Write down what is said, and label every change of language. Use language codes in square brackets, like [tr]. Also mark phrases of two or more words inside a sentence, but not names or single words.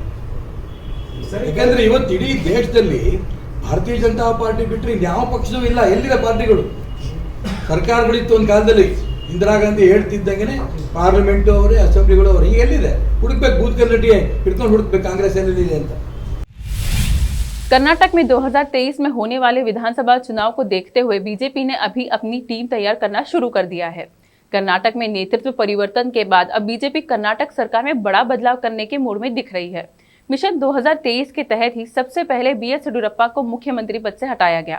[kn] ಯಾಕಂದರೆ ಇವತ್ತು ಇಡೀ ದೇಶದಲ್ಲಿ ಭಾರತೀಯ ಜನತಾ ಪಾರ್ಟಿ ಬಿಟ್ಟರೆ ಇನ್ಯಾವ ಪಕ್ಷವೂ ಇಲ್ಲ. ಎಲ್ಲಿದೆ ಪಾರ್ಟಿಗಳು? ಸರ್ಕಾರಗಳಿತ್ತು ಒಂದು ಕಾಲದಲ್ಲಿ, ಇಂದಿರಾ ಗಾಂಧಿ ಹೇಳ್ತಿದ್ದಂಗೆ ಪಾರ್ಲಿಮೆಂಟು ಅವರೇ, ಅಸೆಂಬ್ಲಿಗಳು ಅವರೇ. ಈಗ ಎಲ್ಲಿದೆ? ಹುಡುಕ್ಬೇಕು, ಬೂತ್ ಕಮಿಟಿ ಹಿಡ್ಕೊಂಡು ಹುಡುಕ್ಬೇಕು ಕಾಂಗ್ರೆಸ್ ಎಲ್ಲಿದೆ ಅಂತ। [hi] कर्नाटक में 2023 में होने वाले विधानसभा चुनाव को देखते हुए बीजेपी ने अभी अपनी टीम तैयार करना शुरू कर दिया है। कर्नाटक में नेतृत्व परिवर्तन के बाद अब बीजेपी कर्नाटक सरकार में बड़ा बदलाव करने के मूड में दिख रही है। मिशन 2023 के तहत ही सबसे पहले BS येडियुरप्पा को मुख्यमंत्री पद से हटाया गया।